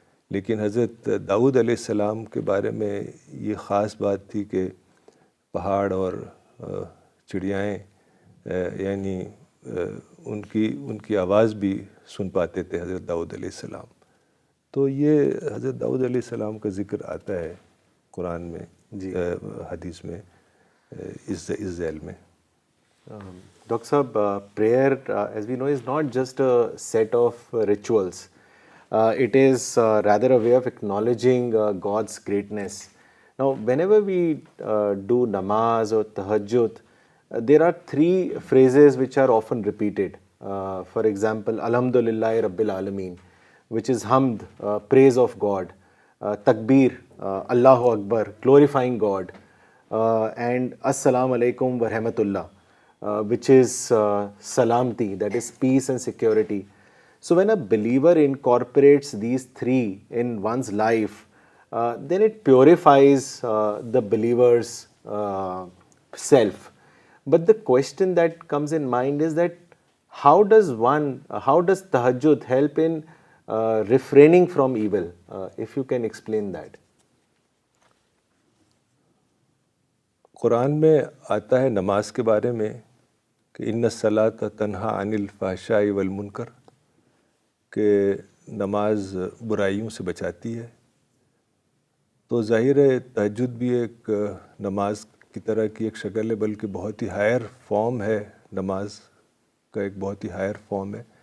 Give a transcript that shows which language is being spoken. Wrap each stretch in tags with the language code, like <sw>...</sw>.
<ur>لیکن حضرت داؤد علیہ السلام کے بارے میں یہ خاص بات تھی کہ پہاڑ اور چڑیائیں یعنی ان کی آواز بھی سن پاتے تھے حضرت داؤد علیہ السلام. تو یہ حضرت داؤد علیہ السلام کا ذکر آتا ہے قرآن میں, حدیث میں, اس ذیل میں.</ur> <en>Dr. Sahab, prayer, as we know, is not just a set of rituals. It is rather a way of acknowledging God's greatness. Now, whenever we do namaz or tahajjud, there are three phrases which are often repeated. For example,</en> <ar>Alhamdulillahi Rabbil Alameen,</ar> <en>which is hamd, praise of God, takbir,</en> <ar>Allahu Akbar,</ar> <en>glorifying God, and</en> <ar>Assalamu alaikum wa rahmatullah,</ar> <en>which is salamti, that is peace and security. So when a believer incorporates these three in one's life, then it purifies the believer's self. But the question that comes in mind is that how does tahajjud help in refraining from evil? If you can explain that.</en> <ur>قرآن میں آتا ہے نماز کے بارے میں کہ</ur> <ar>ان الصلاۃ تنہا عن الفحشاء والمنکر,</ar> <ur>کہ نماز برائیوں سے بچاتی ہے. تو ظاہر ہے تہجد بھی ایک نماز کی طرح کی ایک شکل ہے, بلکہ بہت ہی ہائر فارم ہے, نماز کا ایک بہت ہی ہائر فارم ہے.</ur>